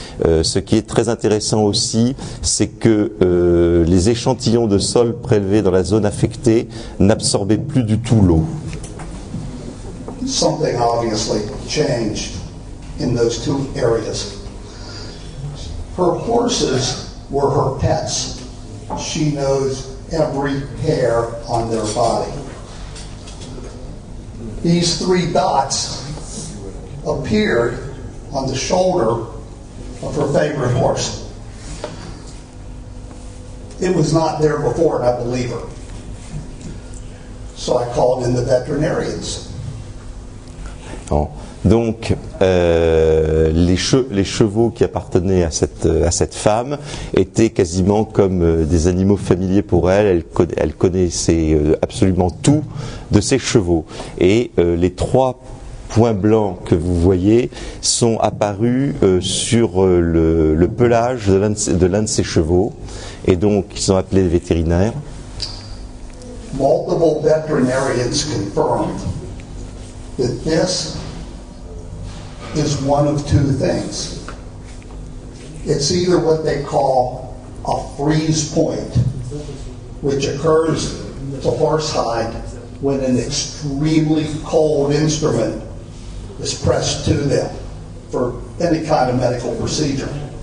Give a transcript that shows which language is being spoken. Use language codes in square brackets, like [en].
[fr] Ce qui est très intéressant aussi, c'est que les échantillons de sol prélevés dans la zone affectée n'absorbaient plus du tout l'eau. [en] Something obviously changed in those two areas. Her horses were her pets. She knows every hair on their body. These 3 dots appeared on the shoulder of her favorite horse. It was not there before, and I believe her. So I called in the veterinarians. [fr] Donc les chevaux qui appartenaient à cette femme étaient quasiment comme des animaux familiers pour elle. Elle connaissait absolument tout de ses chevaux. Et les 3 points blancs que vous voyez sont apparus sur le pelage de l'un de ses chevaux. Et donc ils sont appelés les vétérinaires. [en] Multiple veterinarians confirmed that this is one of 2 things. It's either what they call a freeze point, which occurs to horsehide when an extremely cold instrument is pressed to them for any kind of medical procedure.